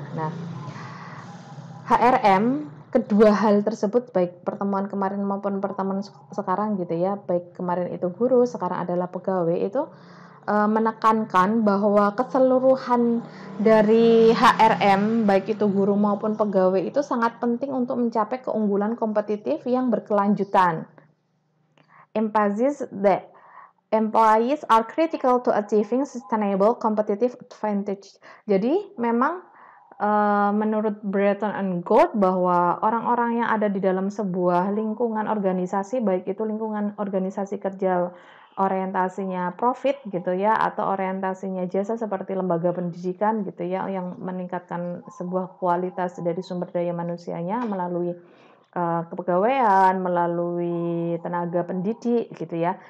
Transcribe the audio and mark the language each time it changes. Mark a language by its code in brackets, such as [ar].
[id] Nah, HRM, kedua hal tersebut baik pertemuan kemarin maupun pertemuan sekarang gitu ya, baik kemarin itu guru, sekarang adalah pegawai itu, menekankan bahwa keseluruhan dari HRM, baik itu guru maupun pegawai itu sangat penting untuk mencapai keunggulan kompetitif yang berkelanjutan. [en] Emphasis that employees are critical to achieving sustainable competitive advantage. [id] Jadi memang menurut Brereton and Gould bahwa orang-orang yang ada di dalam sebuah lingkungan organisasi, baik itu lingkungan organisasi kerja orientasinya profit gitu ya, atau orientasinya jasa seperti lembaga pendidikan gitu ya, yang meningkatkan sebuah kualitas dari sumber daya manusianya melalui kepegawaian, melalui tenaga pendidik gitu ya.